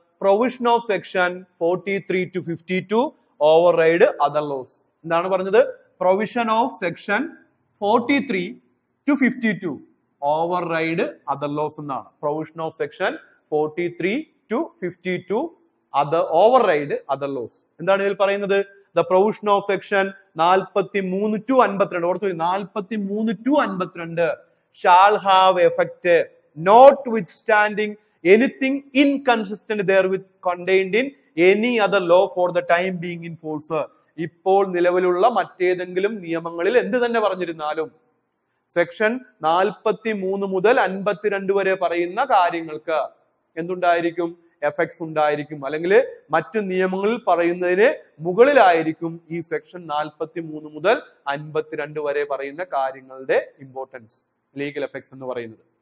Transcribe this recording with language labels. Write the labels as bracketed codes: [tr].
[en] Provision of section 43 to 52 override other laws. [ml] എന്താണ് പറഞ്ഞത്? [en] Provision of section 43 to 52 override other laws എന്നാണ്. Provision of section 43 to 52 override other laws. [ml] എന്താണ് ഇതിൽ പറയുന്നത്? [en] The provision of section 43 to 52, ഓർത്തു 43 to 52 shall have effect notwithstanding anything inconsistent therewith contained in any other law for the time being in force. [ml] ഇപ്പോൾ നിലവിലുള്ള മറ്റേതെങ്കിലും നിയമങ്ങളിൽ എന്ത് തന്നെ പറഞ്ഞിരുന്നാലും സെക്ഷൻ 43 മുതൽ 52 വരെ പറയുന്ന കാര്യങ്ങൾക്ക് എന്തുണ്ടായിരിക്കും? എഫക്ട്സ് ഉണ്ടായിരിക്കും. അല്ലെങ്കിൽ മറ്റു നിയമങ്ങളിൽ പറയുന്നതിന് മുകളിലായിരിക്കും ഈ സെക്ഷൻ 43 മുതൽ 52 വരെ പറയുന്ന കാര്യങ്ങളുടെ ഇമ്പോർട്ടൻസ്, ലീഗൽ എഫക്ട്സ് എന്ന് പറയുന്നത്.